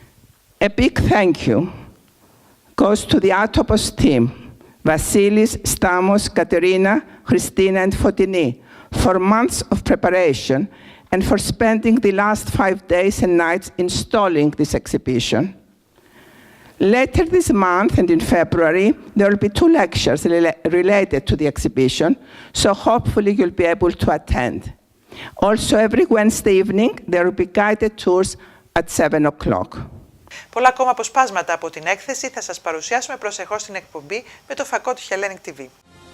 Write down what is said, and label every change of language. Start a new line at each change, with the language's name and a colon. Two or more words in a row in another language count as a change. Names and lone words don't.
English: A big thank you goes to the ATOPOS team, Vasilis, Stamos, Katerina, Christina, and Fotini, for months of preparation and for spending the last 5 days and nights installing this exhibition. Later this month and in February, there will be 2 lectures related to the exhibition, so hopefully you'll be able to attend. Also, every Wednesday evening, there will be guided tours at 7 o'clock.
Greek: Πολλά ακόμα αποσπάσματα από την έκθεση θα σας παρουσιάσουμε προσεχώς στην εκπομπή με το φακό του Hellenic TV.